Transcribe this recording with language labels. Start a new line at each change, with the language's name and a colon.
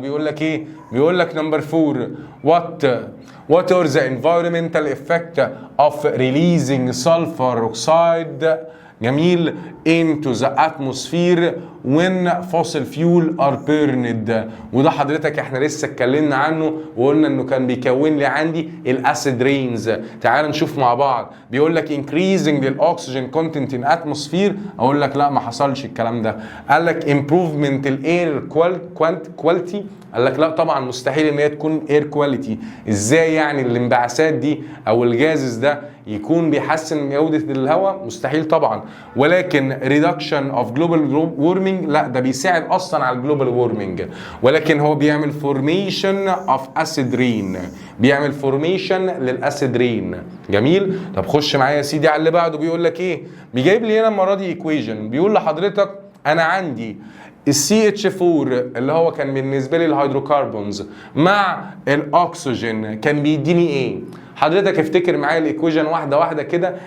Arabic: بيقول لك ايه؟ بيقول لك نمبر 4
English: what are the environmental effect of releasing sulfur oxide
Arabic: جميل
English: into the atmosphere when fossil fuel are burned.
Arabic: وده حضرتك احنا لسه اتكلمنا عنه وقلنا انه كان بيكون لي عندي الاسيد رينز. تعال نشوف مع بعض. بيقول لك
English: increasing the oxygen content in atmosphere.
Arabic: اقول لك لا ما حصلش الكلام ده. قال لك improvement الاير quality. قال لك لا طبعا مستحيل ان هي تكون اير كواليتي. ازاي يعني الانبعاثات دي او الجازز ده يكون بيحسن جودة الهواء؟ مستحيل طبعا. ولكن
English: reduction of global warming
Arabic: لا ده بيساعد اصلا على الجلوبال وورمنج. ولكن هو بيعمل
English: formation of acid rain.
Arabic: بيعمل formation للاسيد رين. جميل. طب خش معايا يا سيدي على اللي بعده. بيقول لك ايه؟ بيجيب لي هنا المره دي equation. بيقول لحضرتك انا عندي السي اتش 4 اللي هو كان بالنسبه لي الهيدروكربونز مع الاكسجين كان بيديني ايه؟ حضرتك افتكر معايا الايكويشن واحده واحده كده.